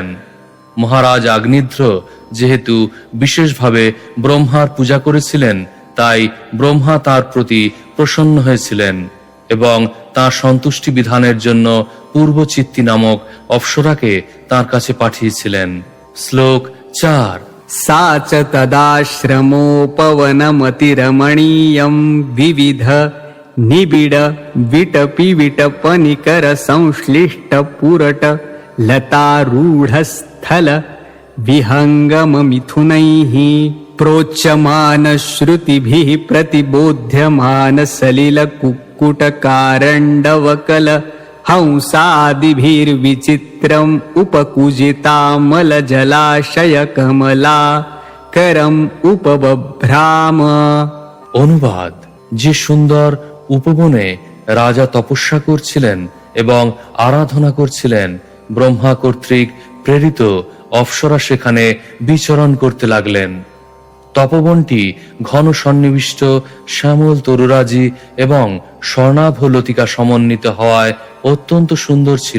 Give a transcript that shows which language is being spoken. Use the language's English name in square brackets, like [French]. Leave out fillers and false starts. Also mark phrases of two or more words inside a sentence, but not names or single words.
[Bangla] মহারাজ আগ্নিধ্র যেহেতু বিশেষভাবে ব্রহ্মার পূজা করেছিলেন, তাই ব্রহ্মা তার প্রতি প্রসন্ন হয়েছিলেন এবং তার সন্তুষ্টি বিধানের জন্য পূর্বচিত্তি নামক অপ্সরাকে তার কাছে পাঠিয়েছিলেন। শ্লোক 4। [Sanskrit] सा च तदाश्रमोपवनमतिरमणीयं विविध निबिड विटपि विटपनिकर संश्लिष्ट पुरट लतारूढस्थल विहङ्गममिथुनैः प्रोच्यमान श्रुतिभिः प्रतिबोध्यमान सलिल कुक्कुटकारण्डवकल हंसादिभिर्विचित्रम् उपकूजितामल जलाशय कमला करम उपबभ्राम। [Bangla] অনুবাদ: যে সুন্দর উপবনে রাজা তপস্যা করছিলেন এবং আরাধনা করছিলেন, ব্রহ্মা কর্তৃক প্রেরিত অপ্সরা সেখানে বিচরণ করতে লাগলেন। তপবনটি ঘন সন্নিবিষ্ট শ্যামল তরুরাজি এবং স্বর্ণাভ লতিকা সমন্বিত হওয়ায় অত্যন্ত সুন্দর ছিল।